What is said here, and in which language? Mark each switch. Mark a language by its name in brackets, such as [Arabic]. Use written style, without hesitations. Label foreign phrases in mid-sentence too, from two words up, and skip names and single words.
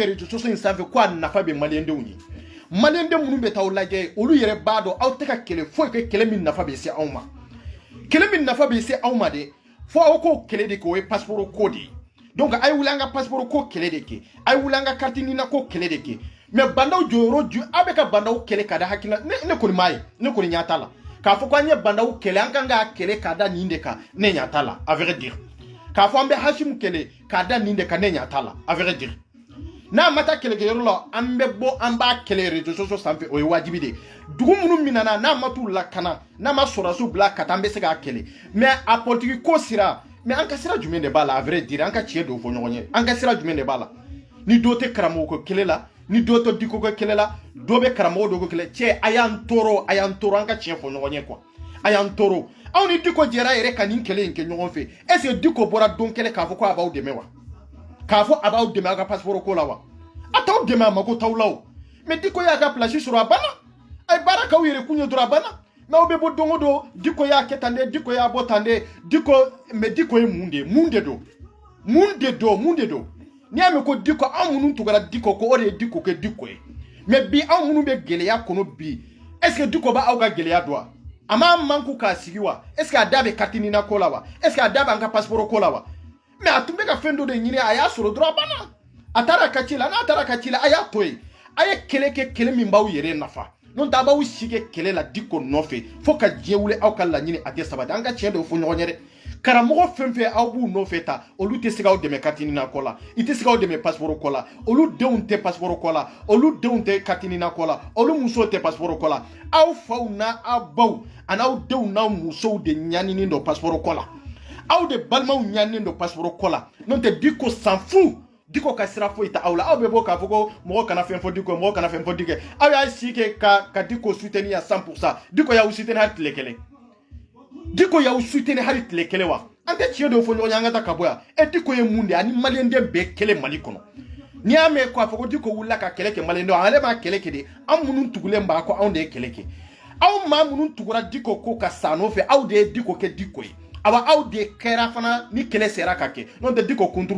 [French] réseaux sociaux [Bambara] in sanfɛ ko a nafa bɛ maliyɛndenw ye maliyɛnden minnu bɛ taa aw lajɛ olu yɛrɛ b'a dɔn aw tɛ ka kɛlɛ foyi kɛ kɛlɛ min nafa bɛ se aw ma kɛlɛ min nafa bɛ se aw ma de fo aw k'o kɛlɛ de kɛ o ye passeport ko de ye donc a ye wuli an ka passeport ko kɛlɛ de kɛ a ye wuli an ka carte nina ko kɛlɛ de kɛ mais bandaw jɔyɔrɔ ju aw bɛ ka bandaw kɛlɛ ka da hakilina ne kɔni m'a ye ne kɔni ɲɛ t'a la k'a fɔ ko an ye bandaw kɛlɛ an kan k'a kɛlɛ k'a da nin de kan ne ɲɛ t'a la [French] à vrai dire [Bambara] k'a fɔ an bɛ hasimu kɛlɛ k'a da nin de kan ne ɲɛ t'a la [French] à vrai dire [Bambara] n'a ma taa kɛlɛkɛyɔrɔ la an bɛ bɔ an b'a kɛlɛ [French] réseaux sociaux [Bambara] sanfɛ o ye wajibi de dugu minnu minana n'a ma t'u lakana n'a ma sɔrɔdasiw bila ka taa an bɛ se k'a kɛlɛ mais a politique ko sira mais an ka sira jumɛn de b'a la [French] à vrai dire [Bambara] an ka tiɲɛ dɔw fɔ ɲɔgɔn ye an ka sira jumɛn de b'a la ni dɔ tɛ karamɔgɔ ko kɛlɛ la ni dɔ tɛ diko ko kɛlɛ la dɔ bɛ karamɔgɔ dɔ ko kɛlɛ cɛ a y'an tɔɔrɔ an ka tiɲɛ fɔ ɲɔgɔn ye quoi a y'an tɔɔrɔ aw ni diko jɛra yɛrɛ ka nin kɛlɛ in kɛ ɲɔgɔn fɛ [French] est ce que [Bambara] diko bɔra don kɛlɛ k'a fɔ ko a b'aw dɛmɛ wa k'a fɔ a b'aw dɛmɛ a ka passeport ko la wa a t'aw dɛmɛ a mako t'aw la o mais diko y'a ka place sɔrɔ a banna a ye baara k'aw yɛrɛ kun ye dɔrɔn a banna mais aw bɛ bɔ don o don diko y'a kɛ tan de diko y'a bɔ tan de diko mais diko ye mun de don n'i y'a mɛn ko diko anw minnu tugura diko ko o de ye diko kɛ diko ye mais bi anw minnu bɛ gɛlɛya kɔnɔ bi [French] est ce que [Bambara] diko b'aw ka gɛlɛya dɔn wa a m'a manku k'a sigi wa [French] est ce que [Bambara] a da bɛ carte nina ko la wa [French] est ce que [Bambara] a da b'an ka passeport ko la wa mais a tun bɛ ka fɛn dɔ de ɲini a y'a sɔrɔ dɔrɔn a banna a taara ka ci la n'a taara ka ci la a y'a to yen a ye kɛlɛ kɛ kɛlɛ min b'aw yɛrɛ nafa n'o tɛ a b'aw si kɛ kɛlɛ la diko nɔfɛ fo ka diɲɛ wuli aw ka laɲini a tɛ sabati an ka tiɲɛ dɔw fɔ ɲɔgɔn ye dɛ karamɔgɔ fɛn fɛn aw b'u nɔfɛ ta olu tɛ se k'aw dɛmɛ carte nina ko la i tɛ se k'aw dɛmɛ passeport ko la olu denw tɛ passeport ko la olu denw tɛ carte nina ko la olu musow tɛ passeport ko la aw faw n'a baw ani aw denw n'a musow de ɲaninen don passeport ko la aw de balimaw ɲaninen don passeport ko la n'o tɛ diko [French] s'en fout [Bambara] diko ka sira foyi ta aw la aw bɛ bɔ k'a fɔ ko mɔgɔ kana fɛn fɔ diko mɔgɔ kana fɛn fɔ diko aw y'a si kɛ ka diko [French] soutenir à 100% [Bambara] diko y'aw soutenir hali tile kelen diko y'aw soutenir hali tile kelen wa an tɛ tiɲɛ dɔw fɔ ɲɔgɔn ye an ka taa ka bɔ yan e diko ye mun de ani maliyɛnden bɛɛ kɛlɛ mali kɔnɔ n'i y'a mɛn k'a fɔ ko diko wulila ka kɛlɛ kɛ maliyɛndenw ale b'a kɛlɛ kɛ de an minnu tugulen b'a kɔ anw de ye kɛlɛ kɛ aw maa minnu tugura diko ko ka sa nɔfɛ aw de ye diko kɛ diko ye awa aw de kɛra fana ni kɛlɛ sera ka kɛ n'o tɛ diko kunturu